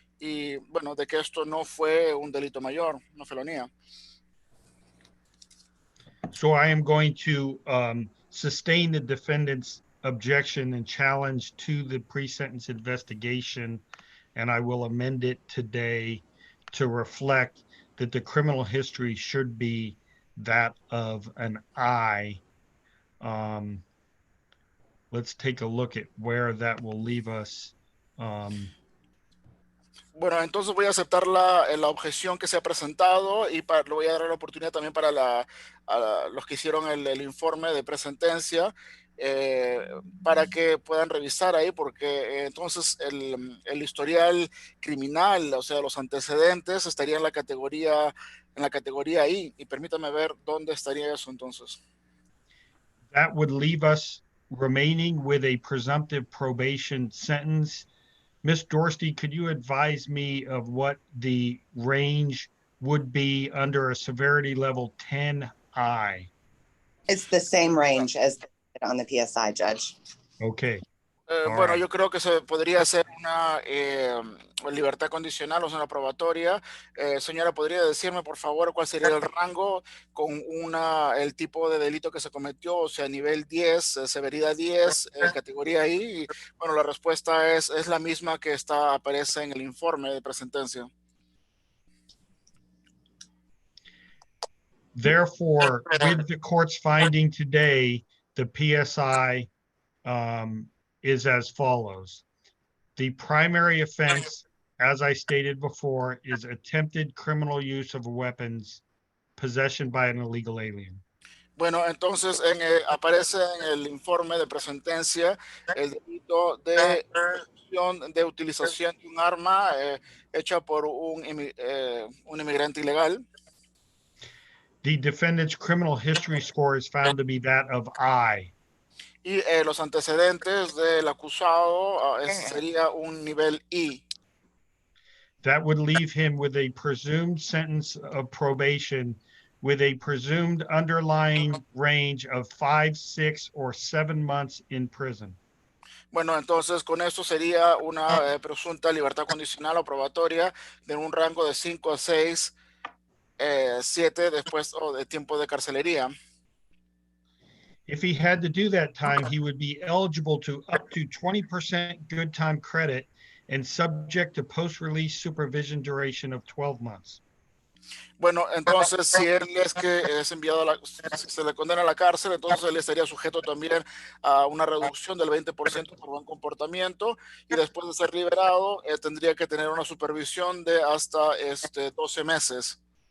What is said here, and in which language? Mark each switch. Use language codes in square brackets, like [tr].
[es] Y bueno, de que esto no fue un delito mayor, una felonía. [en] So I am going to sustain the defendant's objection and challenge to the pre-sentence investigation, and I will amend it today to reflect that the criminal history should be that of an I. Let's take a look at where that will leave us. [es] Bueno, entonces voy a aceptar la objeción que se ha presentado y le voy a dar la oportunidad también para los que hicieron el informe de presentencia, para que puedan revisar ahí, porque entonces el historial criminal, o sea, los antecedentes, estaría en la categoría I, y permítame ver dónde estaría eso entonces. [en] That would leave us remaining with a presumptive probation sentence. Ms. Dorsey, could you advise me of what the range would be under a severity level 10I? It's the same range as on the PSI, Judge. Okay. [es] Bueno, yo creo que se podría hacer una libertad condicional, o sea, una probatoria. Señora, ¿podría decirme, por favor, cuál sería el rango con el tipo de delito que se cometió? O sea, nivel 10, severidad 10, categoría I. Y, bueno, la respuesta es la misma que aparece en el informe de presentencia. [en] Therefore, with the court's finding today, the PSI is as follows. The primary offense, as I stated before, is attempted criminal use of weapons, possession by an illegal alien. [es] Bueno, entonces aparece en el informe de presentencia el delito de posesión de utilización de un arma hecha por un inmigrante ilegal. [en] The defendant's criminal history score is found to be that of I. [es] Y los antecedentes del acusado sería un nivel I. [en] That would leave him with a presumed sentence of probation with a presumed underlying range of 5, 6, or 7 months in prison. [es] Bueno, entonces con esto sería una presunta libertad condicional o probatoria de un rango de 5 a 6, 7 después o de tiempo de carcelería. [en] If he had to do that time, he would be eligible to up to 20% good time credit and subject to post-release supervision duration of 12 months. [es] Bueno, entonces si él es que es enviado si se le condena a la cárcel, entonces él estaría sujeto también a una reducción del 20% por buen comportamiento, y después de ser liberado tendría que tener una supervisión de hasta 12 meses.